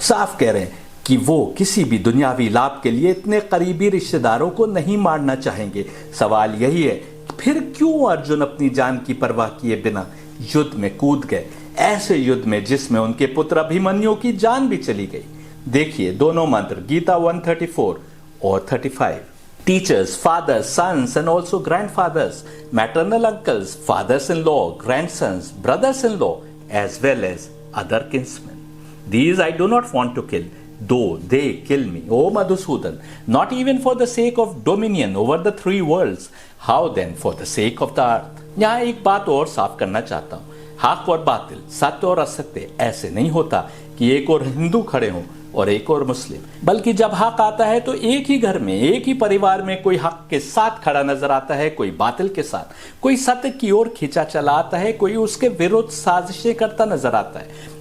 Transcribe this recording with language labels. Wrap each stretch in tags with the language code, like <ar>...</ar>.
<hi>साफ कह रहे हैं कि वो किसी भी दुनियावी लाभ के लिए इतने करीबी रिश्तेदारों को नहीं मारना चाहेंगे। सवाल यही है, फिर क्यों अर्जुन अपनी जान की परवाह किए बिना युद्ध में कूद गए, ऐसे युद्ध में जिसमें उनके पुत्र अभिमन्यु की जान भी चली गई। देखिए दोनों मंत्र गीता 134 और 35।</hi> <en>Teachers, fathers, sons and also grandfathers, maternal uncles, fathers-in-law, grandsons, brothers-in-law, as well as other kinsmen. These I do not want to kill, though they kill me, O Madhusudan, not even for the sake of dominion over the 3 worlds. How then for the sake of the earth?</en> <hi>यहाँ एक बात और साफ करना चाहता हूँ, हक और बातिल, सत्य और असत्य ऐसे नहीं होता कि एक और हिंदू खड़े हों, और एक और मुस्लिम। बल्कि जब हक आता है तो एक ही घर में, एक ही परिवार में कोई हक के साथ खड़ा नजर आता है, कोई बातिल के साथ, कोई सत्य की ओर खींचा चला आता है, कोई उसके विरुद्ध साजिशें करता नजर आता है।</hi>